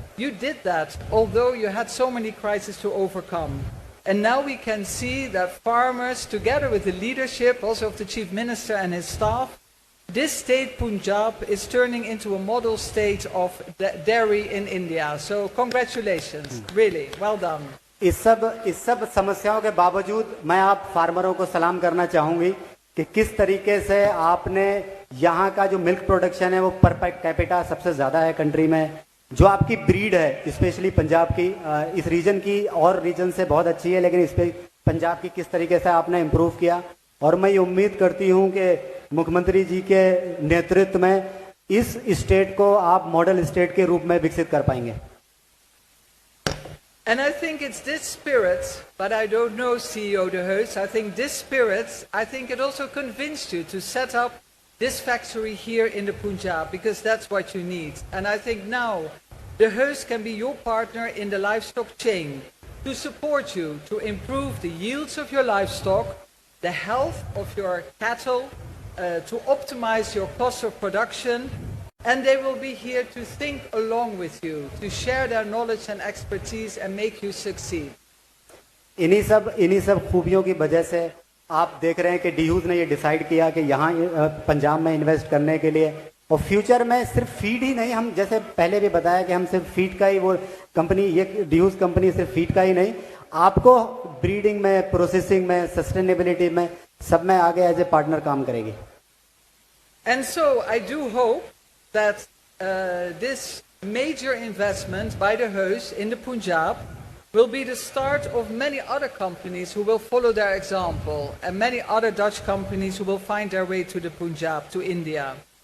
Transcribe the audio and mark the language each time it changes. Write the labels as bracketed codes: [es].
[en] You did that, although you had so many crises to overcome. And now we can see that farmers, together with the leadership also of the Chief Minister and his staff, this state, Punjab, is turning into a model state of dairy in India. So congratulations, really, well done. [hi] इस सब समस्याओं के बावजूद मैं आप फार्मरों को सलाम करना चाहूंगी कि किस तरीके से आपने यहाँ का जो मिल्क प्रोडक्शन है वो पर कैपिटा सबसे ज़्यादा है कंट्री में, जो आपकी ब्रीड है स्पेशली पंजाब की, इस रीजन की और रीजन से बहुत अच्छी है, लेकिन इस पे पंजाब की किस तरीके से आपने इम्प्रूव किया। और मैं ये उम्मीद करती हूँ कि मुख्यमंत्री जी के नेतृत्व में इस स्टेट को आप मॉडल स्टेट के रूप में विकसित कर पाएंगे। [en] And I think it's this spirit, but I don't know CEO De Heus, I think this spirit, I think it also convinced you to set up this factory here in the Punjab, because that's what you need. And I think now De Heus can be your partner in the livestock chain to support you to improve the yields of your livestock, the health of your cattle, to optimize your cost of production, and they will be here to think along with you, to share their knowledge and expertise and make you succeed. [hi] इन्हीं सब खूबियों की वजह से आप देख रहे हैं कि डीयूज ने ये डिसाइड किया कि यहाँ पंजाब में इन्वेस्ट करने के लिए, और फ्यूचर में सिर्फ फीड ही नहीं, हम जैसे पहले भी बताया कि हम सिर्फ फीड का ही वो कंपनी, ये डीयूज कंपनी सिर्फ फीड का ही नहीं, आपको ब्रीडिंग में, प्रोसेसिंग में, सस्टेनेबिलिटी में, सब में आगे [en] as a partner [hi] काम करेगी. [en] And so I do hope that this major investment by the Heus in the Punjab will be the start of many other companies who will follow their example, and many other Dutch companies who will find their way to the Punjab, to India.